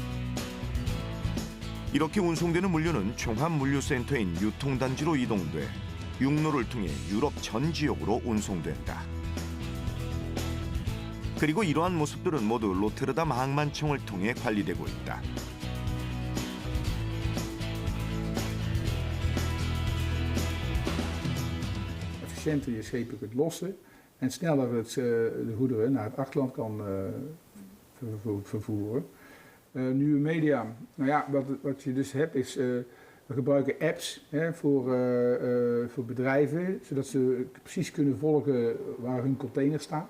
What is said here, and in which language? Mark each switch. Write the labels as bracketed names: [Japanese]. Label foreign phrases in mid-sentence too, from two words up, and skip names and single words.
[Korean] 이렇게 운송되는 물류는 종합물류센터인 유통단지로 이동돼 육로를 통해 유럽 전 지역으로 운송된다. 그리고 이러한 모습들은 모두 로테르담 항만청을 통해 관리되고 있다. [Dutch] Efficiënter je schepen kunt lossen en sneller de goederen naar het achterland kan vervoeren. Nieuwe media, nou ja, wat je dus hebt is, we gebruiken apps voor bedrijven, zodat ze precies kunnen volgen waar hun container staat.